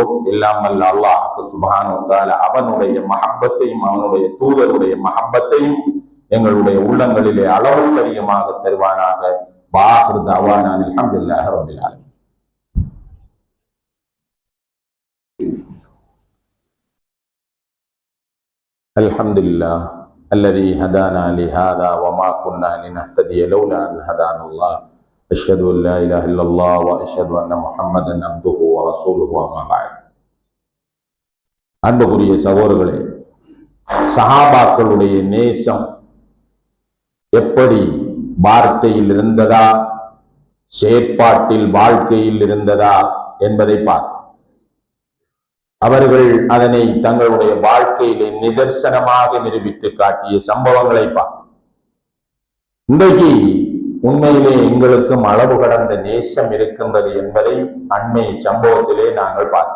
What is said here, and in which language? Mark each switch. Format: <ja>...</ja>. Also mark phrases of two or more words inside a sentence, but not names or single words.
<ta>எல்லாம் வல்ல</ta> <ar>الله سبحانه وتعالى</ar> <ta>அவனுடைய மஹப்பத்தையும் அவனுடைய தூதருடைய மஹப்பத்தையும் எங்களுடைய உள்ளங்களிலே அளவுக்கு அதிகமாக தருவானாக.</ta> <ar>وآخر دعوانا الحمد لله رب العالمين. அல்ஹம்துலில்லாஹ் الذي هدانا لهذا وما كنا لنهتدي لولا أن هدانا الله أشهد أن لا إله إلا الله وأشهد أن محمدا عبده ورسوله أما بعد.</ar> <ta>அன்புக்குரிய சகோதரர்களே, சஹாபாக்களுடைய நேசம் எப்படி வார்த்தையில் இருந்ததா, செயற்பாட்டில் வாழ்க்கையில் இருந்ததா என்பதை பார்த்து அவர்கள் அதனை தங்களுடைய வாழ்க்கையிலே நிதர்சனமாக நிரூபித்து காட்டிய சம்பவங்களை பார்த்து இன்றைக்கு உண்மையிலே எங்களுக்கும் அளவு கடந்த நேசம் இருக்கின்றது என்பதை அண்மை சம்பவத்திலே நாங்கள் பார்த்தோம்.</ta>